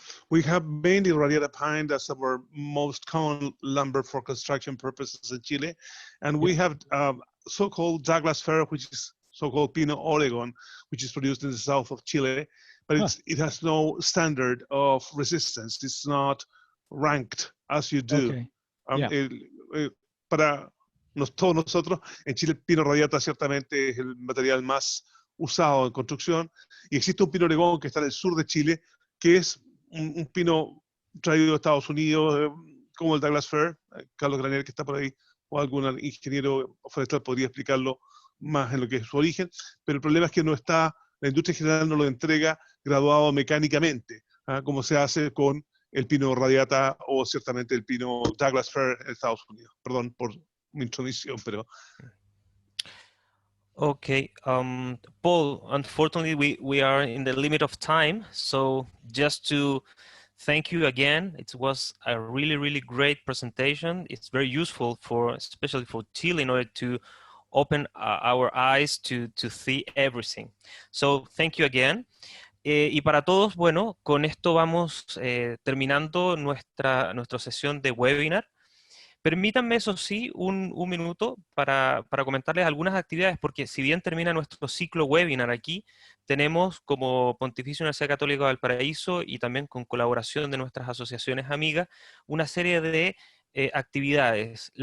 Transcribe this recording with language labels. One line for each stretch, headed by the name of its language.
English: We have mainly radiata pine. That's our most common lumber for construction purposes in Chile. And Yep. we have so-called Douglas fir, which is so-called Pino Oregon, which is produced in the south of Chile, but it has no standard of resistance. It's not ranked as you do. Okay. Yeah.
Spanish: Para todos nosotros, en Chile el pino radiata ciertamente es el material más usado en construcción, y existe un pino Oregón que está en el sur de Chile, que es un pino traído de Estados Unidos, como el Douglas Fir. Carlos Granier, que está por ahí, o algún ingeniero forestal podría explicarlo más en lo que es su origen, pero el problema es que no está, la industria en general no lo entrega graduado mecánicamente, como se hace con el pino radiata o ciertamente el pino Douglas Fir en Estados Unidos. Perdón por mi intromisión, pero...
English: Okay, Paul, unfortunately we are in the limit of time, so just to thank you again. It was a really great presentation. It's very useful especially for Chile, in order to open our eyes to see everything. So thank you again.
Spanish: Y para todos, bueno, con esto vamos terminando nuestra sesión de webinar. Permítanme, eso sí, un minuto para comentarles algunas actividades, porque si bien termina nuestro ciclo webinar aquí, tenemos como Pontificia Universidad Católica de Valparaíso y también con colaboración de nuestras asociaciones amigas, una serie de actividades.